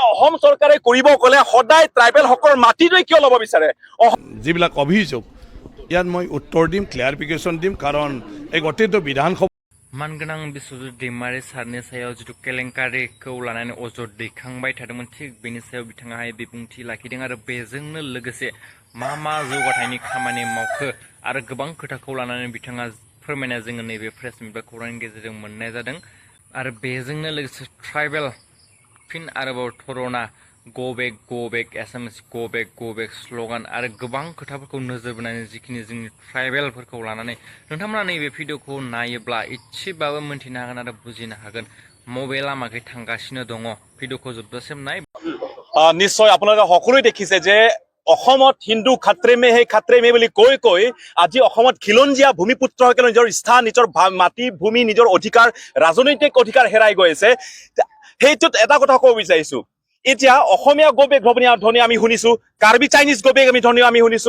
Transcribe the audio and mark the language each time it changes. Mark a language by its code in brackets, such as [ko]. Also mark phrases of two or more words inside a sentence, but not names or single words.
[as] অসম চৰকাৰে কৰিব গ'লে সদায় ট্ৰাইবেলসকলৰ মাটিটোৱে কিয় ল'ব বিচাৰে? যিবিলাক অভিযোগ ইয়াত মই উত্তৰ দিম, ক্লিয়াৰিফিকেশ্যন দিম, কাৰণ এই গোটেইটো বিধানসভা [brx] मानगोनां बिश्वजित दैमारि सारनि सायाव जिथु केलेंकारिखौ लानानै अजद दैखांबाय थादोंमोन, थिग बेनि सायाव बिथाङाहाय बिबुंथि लाखिदों आरो बेजोंनो लोगोसे मा जौगाथायनि खामानि मावखो आरो गोबां खोथाखौ लानानै बिथाङा फोरमायना जोङो नैबे [en] press meet [brx] बा खौरांनि गेजेरजों मोननाय जादों। आरो बेजोंनो लोगोसे ट्राइबेल फिन आरोबाव थरना [en] go back Assamese go back slogan [brx] आरो गोबां खोथाफोरखौ नोजोर बोनानै जिखिनि जोंनि ट्राइबेलफोरखौ लानानै नोंथांमोना नैबे भिडिअखौ नायोब्ला एसेबाबो मोनथिनो हागोन आरो बुजिनो हागोन मबे लामाखै थांगासिनो दङ। भिडिअखौ जोबजासिम नाय। [as] নিশ্চয় আপোনালোকে সকলোৱে দেখিছে যে অসমত [hi] हिंदू ख़तरे में [as] বুলি কৈ আজি অসমত খিলঞ্জীয়া ভূমিপুত্ৰসকলে নিজৰ স্থান, নিজৰ মাটি ভূমি, নিজৰ অধিকাৰ, ৰাজনৈতিক অধিকাৰ হেৰাই গৈ আছে। সেইটোত এটা কথা ক'ব বিচাৰিছো, এতিয়া অসমীয়া [en] go back [as] ধ্বনি আমি শুনিছো, কাৰ্বি চাইনিজ [en] go back [as] ধ্বনি আমি শুনিছো।